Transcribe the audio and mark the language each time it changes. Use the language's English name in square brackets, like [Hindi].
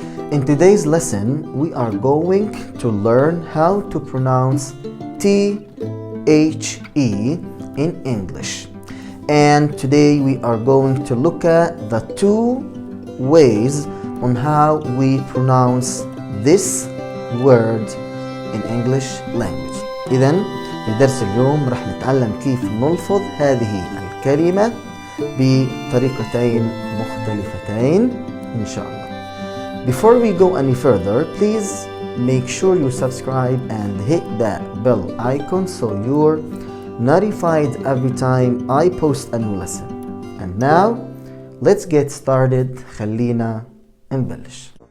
[English] In today's lesson, we are going to learn how to pronounce THE in English. And today we are going to look at the two ways on how we pronounce this word in English language. [Arabic] إذن في درس اليوم رح نتعلم كيف نلفظ هذه الكلمة بطريقتين مختلفتين إن شاء الله. [English] Before we go any further, please make sure you subscribe and hit that bell icon so you're notified every time I post a new lesson. And now, let's get started. [Arabic] خلينا نبلش.